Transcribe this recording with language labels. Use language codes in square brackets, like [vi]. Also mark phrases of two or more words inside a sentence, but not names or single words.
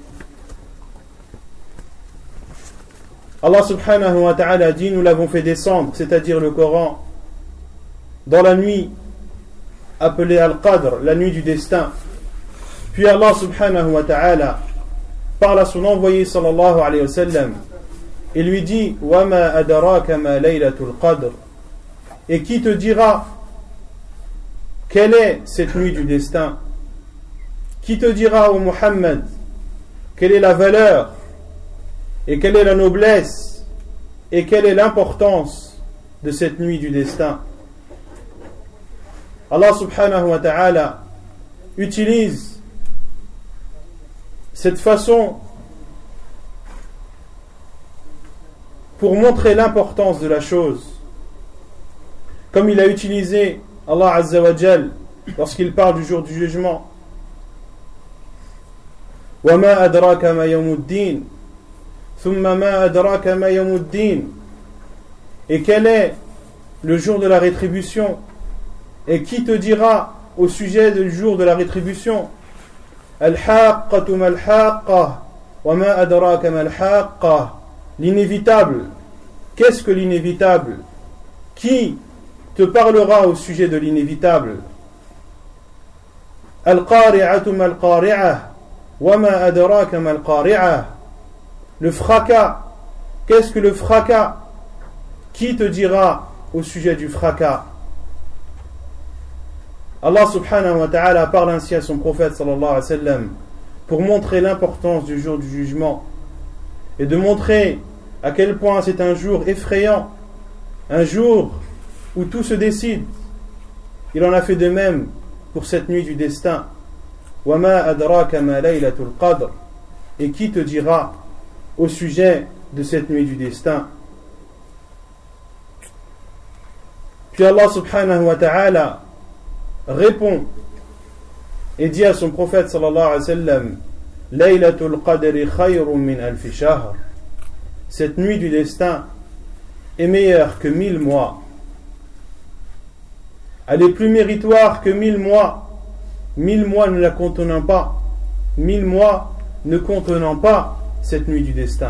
[ar] الله سبحانه وتعالى [fr] a dit: nous l'avons fait descendre, c'est-à-dire le Coran, dans la nuit appelée Al-Qadr, la nuit du destin. Puis [ar] الله سبحانه وتعالى [fr] parle à son envoyé [ar] صلى الله عليه وسلم [fr] et lui dit: [ar] وما أدراك ما ليلة القدر, [fr] et qui te dira quelle est cette nuit du destin? Qui te dira, ô Muhammad, quelle est la valeur et quelle est la noblesse et quelle est l'importance de cette nuit du destin? [ar] الله سبحانه وتعالى [fr] utilise cette façon pour montrer l'importance de la chose, comme il a utilisé [ar] الله عز وجل [fr] lorsqu'il parle du jour du jugement. [ar] وَمَا أَدْرَاكَ مَا يَوْمُ الدِّينِ ثُمَّ مَا أَدْرَاكَ مَا يَوْمُ الدِّينِ. [fr] Et quel est le jour de la rétribution? Et qui te dira au sujet du jour de la rétribution? [ar] الحاقة ما الحاقة وما أدراك ما الحاقة. [fr] L'inévitable. Qu'est-ce que l'inévitable? Qui te parlera au sujet de l'inévitable? [ar] القارعة ما القارعة وما أدراك ما القارعة. [fr] Le fracas. Qu'est-ce que le fracas? Qui te dira au sujet du fracas? [ar] الله سبحانه وتعالى [fr] parle ainsi à son prophète [ar] صلى الله عليه وسلم [fr] pour montrer l'importance du jour du jugement et de montrer à quel point c'est un jour effrayant, un jour où tout se décide. Il en a fait de même pour cette nuit du destin. [ar] وما أدراك ما ليلة القدر. [fr] Et qui te dira au sujet de cette nuit du destin? Puis [ar] الله سبحانه وتعالى [fr] répond et dit à son prophète [ar] صلى الله عليه وسلم: ليلة القدر خير من ألف شهر. [fr] Cette nuit du destin est meilleure que 1000 mois. Elle est plus méritoire que 1000 mois. 1000 mois ne la contenant pas. 1000 mois ne contenant pas cette nuit du destin.